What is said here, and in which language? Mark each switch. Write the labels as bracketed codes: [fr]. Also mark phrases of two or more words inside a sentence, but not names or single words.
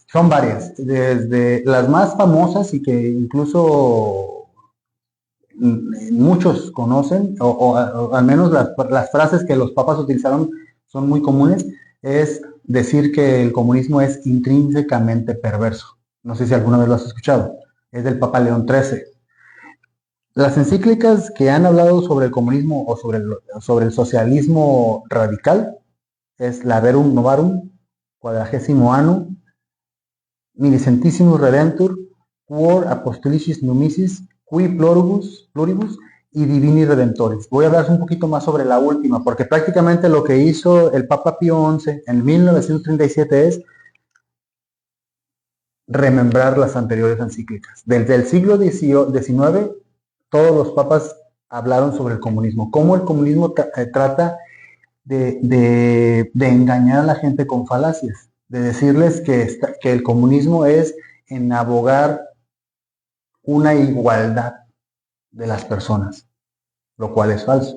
[es] Son varias, desde las más famosas y que incluso muchos conocen, o al menos las frases que los papas utilizaron son muy comunes, es decir que el comunismo es intrínsecamente perverso. No sé si alguna vez lo has escuchado. Es del Papa León XIII. Las encíclicas que han hablado sobre el comunismo o sobre el socialismo radical es la Verum Novarum, Quadragesimo Annum, Millicentissimus Redentur, Quor Apostolicis Numicis, Qui Pluribus y Divini Redentoris. Voy a hablar un poquito más sobre la última, porque prácticamente lo que hizo el Papa Pío XI en 1937 es remembrar las anteriores encíclicas. Desde el siglo XIX, todos los papas hablaron sobre el comunismo, cómo el comunismo trata de engañar a la gente con falacias, de decirles que el comunismo es en abogar una igualdad de las personas, lo cual es falso.